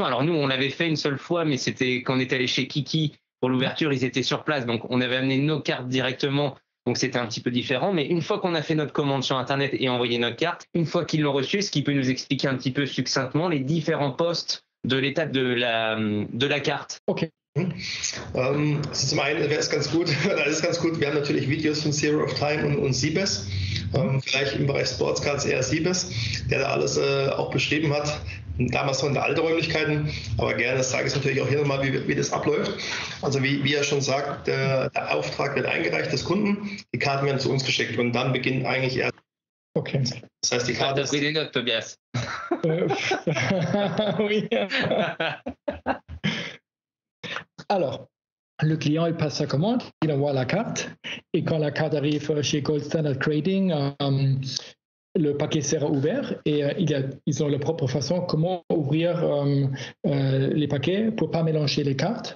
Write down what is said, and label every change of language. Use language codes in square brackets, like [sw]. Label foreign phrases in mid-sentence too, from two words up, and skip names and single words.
[fr] Alors nous, on l'avait fait une seule fois, mais c'était quand on est allé chez Kiki pour l'ouverture, ils étaient sur place, donc on avait amené nos cartes directement. Donc c'était un petit peu différent, mais une fois qu'on a fait notre commande sur Internet et envoyé notre carte, une fois qu'ils l'ont reçue, est-ce qu'il peut nous expliquer un petit peu succinctement les différents postes de l'étape de la carte? Ok. [de] Also zum einen wäre es ganz gut, alles ganz gut. Wir haben natürlich Videos von Zero of Time und Siebes. Vielleicht im Bereich Sportscards eher Siebes, der da alles auch beschrieben hat. Damals noch in der alten Räumlichkeiten, aber gerne, das zeige ich natürlich auch hier nochmal, wie das abläuft. Also wie er schon sagt, der Auftrag wird eingereicht des Kunden, die Karten werden zu uns geschickt und dann beginnt eigentlich erst. Okay. Das heißt, die Karte ist... [fr] des notes, Tobias. Oui. Alors, le client, il passe sa commande, il envoie la carte, et quand la carte arrive chez Gold Standard Trading, le paquet sera ouvert et ils ont leur propre façon comment ouvrir les paquets pour ne pas mélanger les cartes.